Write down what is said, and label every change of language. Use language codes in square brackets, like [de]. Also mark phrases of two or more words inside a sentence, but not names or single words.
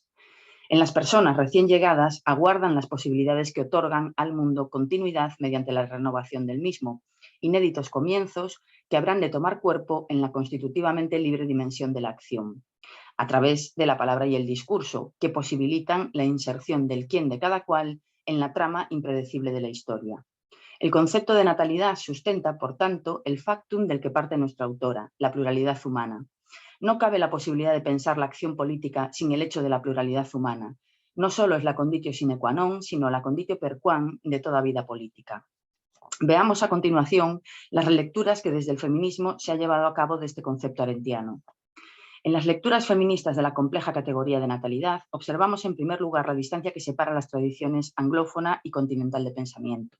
[es] En las personas recién llegadas aguardan las posibilidades que otorgan al mundo continuidad mediante la renovación del mismo, inéditos comienzos que habrán de tomar cuerpo en la constitutivamente libre dimensión de la acción, a través de la palabra y el discurso, que posibilitan la inserción del quién de cada cual en la trama impredecible de la historia. El concepto de natalidad sustenta, por tanto, el factum del que parte nuestra autora, la pluralidad humana. No cabe la posibilidad de pensar la acción política sin el hecho de la pluralidad humana. No solo es la [la] conditio sine qua non, [es] sino la [la] conditio per quam [es] de toda vida política. Veamos a continuación las relecturas que desde el feminismo se ha llevado a cabo de este concepto arendtiano. En las lecturas feministas de la compleja categoría de natalidad, observamos en primer lugar la distancia que separa las tradiciones anglófona y continental de pensamiento.